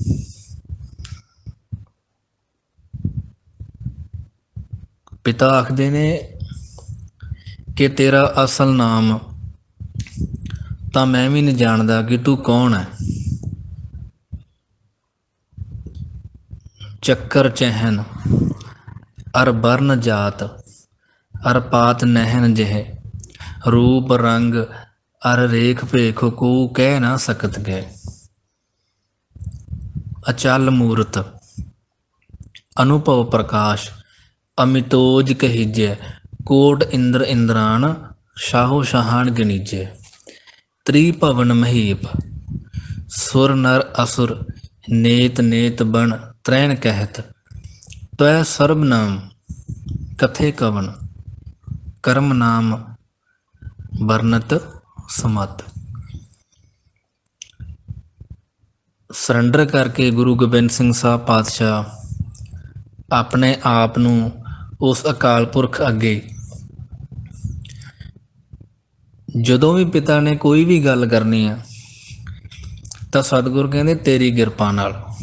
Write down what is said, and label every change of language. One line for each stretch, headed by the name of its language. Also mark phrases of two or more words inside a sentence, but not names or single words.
Punjabi: ਪਿਤਾ ਆਖਦੇ ਨੇ ਕਿ ਤੇਰਾ ਅਸਲ ਨਾਮ ਤਾਂ ਮੈਂ ਭੀ ਨਹੀਂ ਜਾਣਦਾ ਕਿ ਤੂੰ ਕੌਣ ਹੈਂ।
Braj: चक्कर चहन अर बरन जात अर पात नहन जह, रूप रंग अर रेख भेख को कह ना सकत गए। अचल मूरत अनुभव प्रकाश, अमितोज कहिजै, कोट इंद्र इंद्रान, शाहो शाहान गनीजै। त्रिभवन महीप सुर नर असुर, नेत नेत बन त्रैन कहत। त्वै सर्ब नाम कथे कवन, कर्म नाम बरनत समत।
Punjabi: ਸਰੰਡਰ ਕਰਕੇ ਗੁਰੂ ਗੋਬਿੰਦ ਸਿੰਘ ਸਾਹਬ ਪਾਤਸ਼ਾਹ ਅਪਣੇ ਆਪ ਨੂੰ ਉਸ ਅਕਾਲ ਪੁਰਖ ਅੱਗੇ ਜਦੋਂ ਭੀ ਪਿਤਾ ਨੇ ਕੋਈ ਭੀ ਗੱਲ ਕਰਨੀ ਹੈ ਤੋ ਸਤਿਗੁਰੂ ਕਹਿੰਦੇ ਤੇਰੀ ਕਿਰਪਾ ਨਾਲ।